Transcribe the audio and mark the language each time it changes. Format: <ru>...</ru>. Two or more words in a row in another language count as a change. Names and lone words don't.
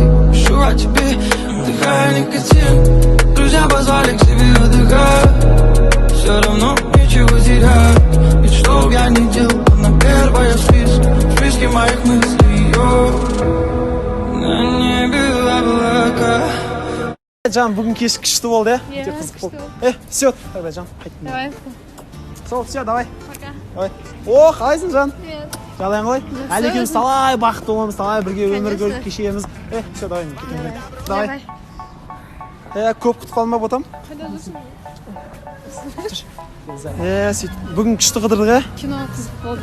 <ru>Пишу о тебе, вдыхая никотин. Друзья позвали к себе отдыхать. Все равно нечего терять. Ведь что б я ни делал, она первая в списке моих мыслей. На небе облака.</ru> <kk>Жан, бүгін кеш күшті болды, Иә, қызық болды. күшті</kk> <ru>Все, давай, Жан, қайттым. Давай.</ru> <kk>Сол,</kk> <ru>все, давай. Пока. Давай. О,</ru> <kk>қалайсың, Жан?</kk> <ru>Привет.</ru> <kk>Жағдайың қалай? Әлі екеуміз талай бақытты боламыз, талай бірге өмір</kk> <ru>Конечно.</ru> <kk>көріп кешеміз.</kk> <ru>Все, давай,</ru> <kk>кетемін. Давай. Көп күтіп қалма ботам. Сөйт. Бүгін күшті қыдырдық, Кино қызық болды.</kk>